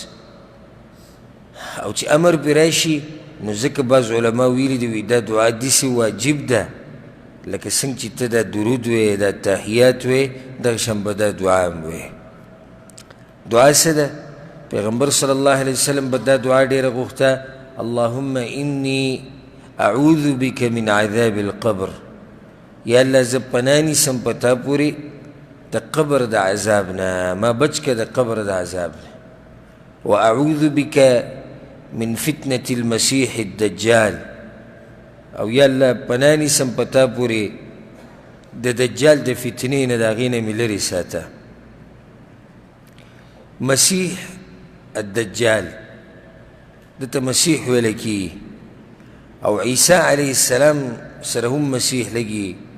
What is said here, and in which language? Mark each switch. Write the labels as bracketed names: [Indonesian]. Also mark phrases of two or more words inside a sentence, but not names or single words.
[Pashto] او چې امر پرې راشي نو ځکه بعض علما ویلي دي وایي دا دعا داسې واجب ده لکه څنګه چې ته دا درود وې، دا تحیات وې، دغه شان به دا دعا هم وې. دعا څه ده؟ پیغمبر [Arabic] صلی الله علیه وسلم [Pashto] به دا دعا ډېره غوښته، [Arabic] اللهم انی اعوذ بک من عذاب القبر، [Pashto] یا الله زه پناه نیسم په تا پورې د قبر د عذاب نه، ما بچ که د قبر د عذاب نه. [Arabic] واعوذ بک من فتنة المسیح الدجال، [Pashto] او یا الله پناه نیسم په تا پورې د دجال د فتنې نه، د هغې نه مې لرې ساته. [Arabic] مسیح الدجال [Pashto] دته مسیح ویلی کیږي، او عیسی [Arabic] علیه السلام [Pashto] سره هم مسیح لګي.